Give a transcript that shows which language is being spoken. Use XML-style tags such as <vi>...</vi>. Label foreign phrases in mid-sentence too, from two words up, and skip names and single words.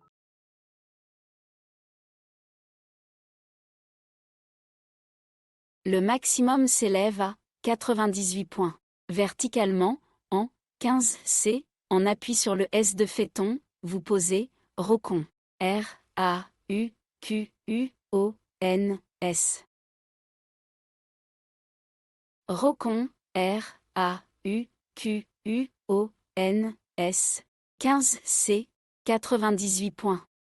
<fr>Le maximum s'élève à 98 points. Verticalement, en 15C, en appui sur le S de fait-on, vous posez Rocon. R, A, U, Q, U, O, N, S. Rocon, R, A, U, Q, U, O, N, S. 15C, 98 points.</fr>